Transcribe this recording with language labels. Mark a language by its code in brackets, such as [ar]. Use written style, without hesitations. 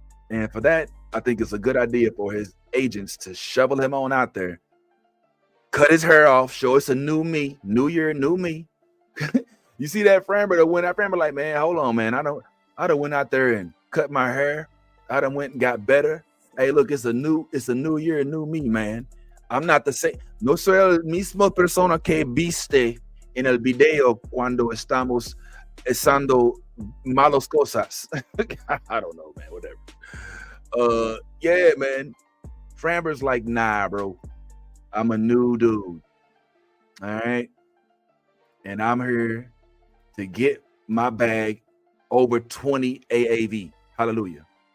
[en] And for that, I think it's a good idea for his agents to shovel him on out there. Cut his hair off, show us a new me, new year, new me. You see that Framber that went out, Framber like, man, hold on, man. I done went out there and cut my hair. I done went and got better. Hey, look, it's a new year, new me, man. I'm not the same. [es] No soy el mismo persona que viste en el video cuando estamos haciendo malas cosas. [en] I don't know, man, whatever. Yeah, man. Framber's like, nah, bro. I'm a new dude. All right. And I'm here to get my bag over 20 AAV. Hallelujah.